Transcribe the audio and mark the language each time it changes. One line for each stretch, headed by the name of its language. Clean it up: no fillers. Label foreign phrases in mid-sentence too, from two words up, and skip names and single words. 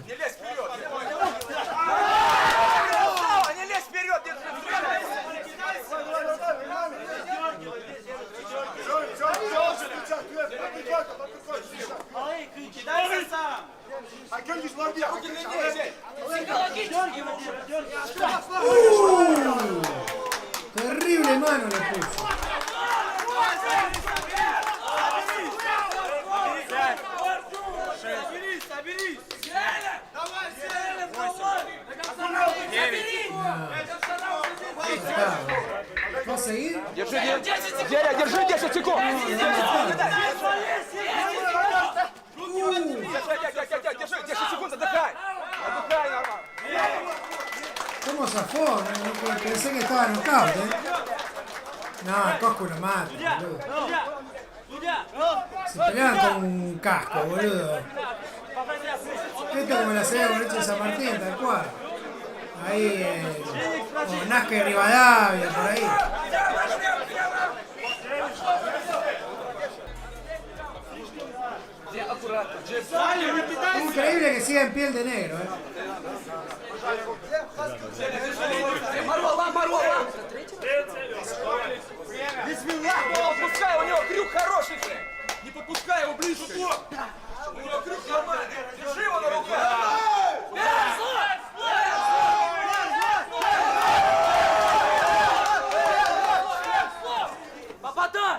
Russian: Не лезь вперед! Не лезь вперед! Кидайся сам!
Spanish: Terrible mano le puso.
Russian: Соберись, соберись! Давай,
Spanish: ¿Va a seguir?
Russian: Держи, Зеля, держи 10 секунд! Держи, 10 секунд, отдыхай! Отдыхай нормально!
Spanish: ¿Cómo zafó? No, pensé que estaba knockout, ¿eh? No, Coscu lo mata, boludo. Se peleaban con un casco, boludo. Esto como la serie de boliche de San Martín, tal cual. Ahí, como Nazca y Rivadavia, por ahí. Increíble que siga en piel de negro, ¿eh?
Russian: Не подпускай, у него крюк хороший же! Не подпускай его ближе! У него крюк нормальный! Держи его на руках! Попадай!